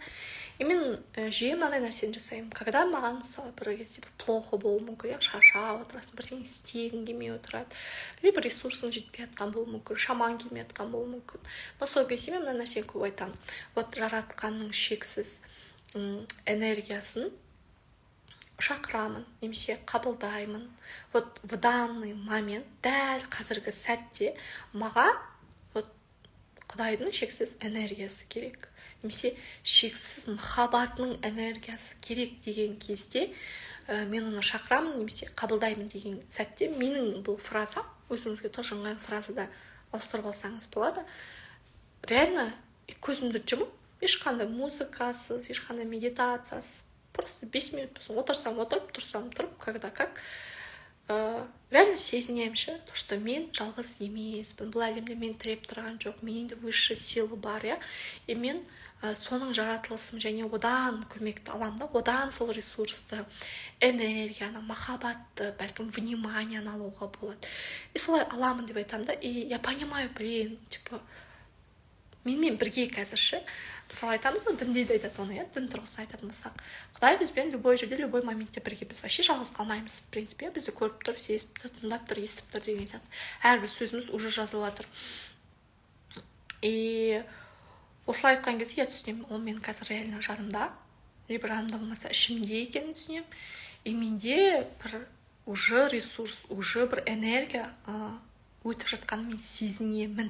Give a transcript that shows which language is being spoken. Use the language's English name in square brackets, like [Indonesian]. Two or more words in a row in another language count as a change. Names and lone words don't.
[Kazakh] И мен жиі мынандай нәрсені жасаймын. Когда маған мысалы бір кезде бір плохо болуы мүмкін, я шаршап отырасың, бірдеңе істегің келмей отырады, либо ресурсың жетпей жатқан болуы мүмкін, шамаң келмей жатқан болуы мүмкін. Но сол кезде мен мына нәрсені көп айтамын. Вот жаратқанның шексіз энергиясын шақырамын, немесе қабылдаймын. [Russian] Вот в данный момент, [Kazakh] дәл қазіргі сәтте маға вот Құдайдың шексіз энергиясы керек, немесе шексіз махаббатының энергиясы керек деген кезде мен оны шақырамын, немесе қабылдаймын деген сәтте менің бұл фраза, өзіңізге тоже ыңғайлы фразада ауыстырып алсаңыз болады. Реально көзімді жұмып, ешқандай музыкасыз, ешқандай медитациясыз, просто 5 минут отырсам отырып, тұрсам тұрып, [Russian] когда как реально [Kazakh] сезінемін ше, то что мен жалғыз емеспін, бұл әлемде мен тіреп тұрған жоқ, менде [Russian] высший сила [Kazakh] бар, иә, и мен соның жаратылысым, және одан көмекті аламын да, одан сол ресурсты, энергияны, махаббатты, бәлкім вниманияны алуға болады. И солай аламын деп айтамын да, [Russian] и я понимаю, блин, типа [Kazakh] менімен бірге қазір ше. Мысалы айтамыз ғой, дінде де айтады оны, дін тұрғысынан айтатын болсақ, Құдай бізбен любой жерде, любой моментте бірге, біз вообще жалғыз қалмаймыз, [Russian] в принципе, [Kazakh] бізді көріп тұр, сезіп тұр, тыңдап тұр, естіп тұр деген сияқты. Әрбір сөзіміз уже жазылып жатыр. И осылай айтқан кезде я түсінемін, ол мен қазір реально жанымда, либо жанымда болмаса ішімде екенін түсінемін. И менде бір уже ресурс, уже бір энергия өтіп жатқанын мен сезінемін.